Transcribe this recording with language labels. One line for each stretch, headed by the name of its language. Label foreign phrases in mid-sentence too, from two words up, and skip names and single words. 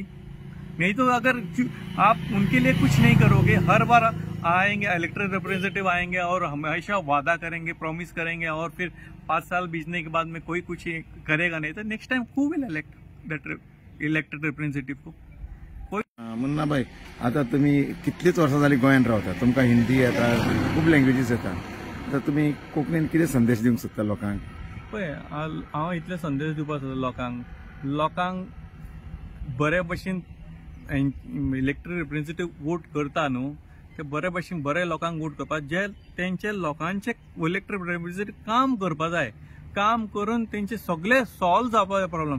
Hindi: नहीं तो अगर आप उनके लिए कुछ नहीं करोगे, हर बार आएंगे
English: elected representative
Hindi: आएंगे और हमेशा वादा करेंगे, प्रॉमिस करेंगे, और फिर 5 साल बीतने के बाद में कोई कुछ करेगा नहीं, तो
English: next time who will elect that elected representative
Hindi: को?
Konkani: मुन्ना भाई, आता तुम्ही कितलीच वर्सां जाली गोंयान रावता, तुमकां हिंदी येता, खूब लँग्वेजीस येता, तर तुम्ही कोंकणीन कितें संदेश दिवंक सोदता लोकांक? पळय, हांव इतले संदेश दिवपाक सोदता लोकांक बरे भशेन
English: elected representative
Konkani: वोट करता न्हू, ते बरे भशेन बरे लोकांक वोट करपाक, जे तेंचे लोकांचे
English: elected representative
Konkani: काम करपा जाय, काम करून तेंचे सगळे सॉल्व जावपा जाय प्रॉब्लेम।